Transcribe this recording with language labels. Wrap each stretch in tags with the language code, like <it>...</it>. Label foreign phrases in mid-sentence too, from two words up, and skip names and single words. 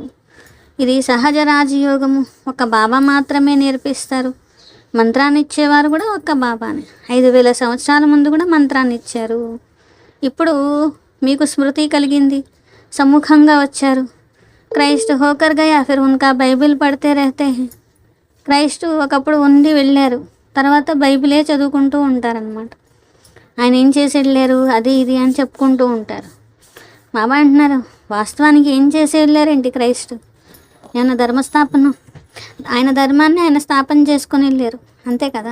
<te>ఇది సహజ రాజయోగము, ఒక బాబా మాత్రమే నేర్పిస్తారు. మంత్రాన్ని ఇచ్చేవారు కూడా ఒక్క బాబానే. 5000 సంవత్సరాల ముందు కూడా మంత్రాన్ని ఇచ్చారు. ఇప్పుడు మీకు స్మృతి కలిగింది, సమ్ముఖంగా వచ్చారు.</te> <hi>क्राइस्ट होकर गया फिर उनका बाइबिल पढ़ते रहते है.</hi> <te>క్రైస్ట్ ఒకప్పుడు ఉండి వెళ్ళారు, తర్వాత బైబిలే చదువుకుంటూ ఉంటారనమాట. ఆయన ఏం చేసి వెళ్ళారు, అది ఇది అని చెప్పుకుంటూ ఉంటారు. బాబా అంటున్నారు వాస్తవానికి ఏం చేసి వెళ్ళారేంటి క్రైస్ట్? ఆయన ధర్మస్థాపన, ఆయన ధర్మాన్ని ఆయన స్థాపన చేసుకొని వెళ్ళారు, అంతే కదా.</te>